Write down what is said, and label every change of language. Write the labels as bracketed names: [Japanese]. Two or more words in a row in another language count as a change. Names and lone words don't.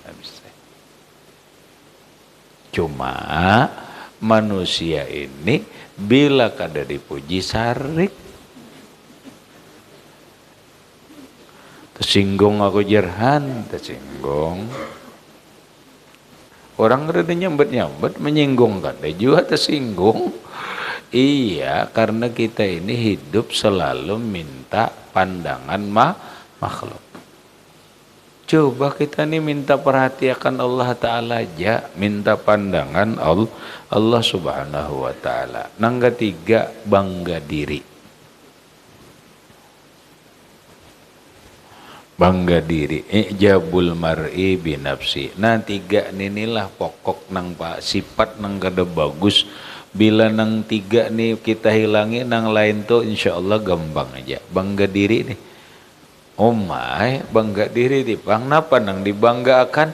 [Banjar] Cuma manusia ini bila kada dipuji sarik. Tersinggung aku jerhan, tersinggung. [Indonesian] Orang rada nyambet-nyambet menyinggung kan, juga tersinggung. Iya, karena kita ini hidup selalu minta pandangan makhluk. Coba kita nih minta perhatikan Allah Ta'ala aja, minta pandangan Allah [Arabic] Subhanahu Wa Ta'ala. [Indonesian] Yang ketiga, bangga diri. Bangga diri, [Arabic] ijabul mar'i binafsi. [Banjar] Nah, tiga inilah pokok nang pak sifat nang kada bagus. Bila nang tiga nih kita hilangi, nang lain tuh [Arabic] insya Allah [Banjar] gampang aja. [Indonesian] Bangga diri nih. [English] Oh my, [Banjar] bangga diri di pang napa nang dibanggakan?